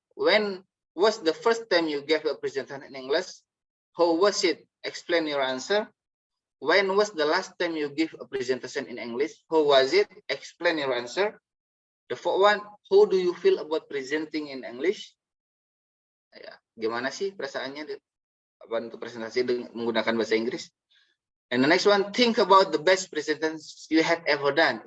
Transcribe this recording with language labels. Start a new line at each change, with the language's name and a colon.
English: When was the first time you gave a presentation in English? How was it? Explain your answer. When was the last time you give a presentation in English? How was it? Explain your answer. The fourth one, how do you feel about presenting in English?
Indonesian: Ya, gimana sih perasaannya untuk presentasi menggunakan bahasa Inggris?
English: And the next one, think about the best presentation you have ever done.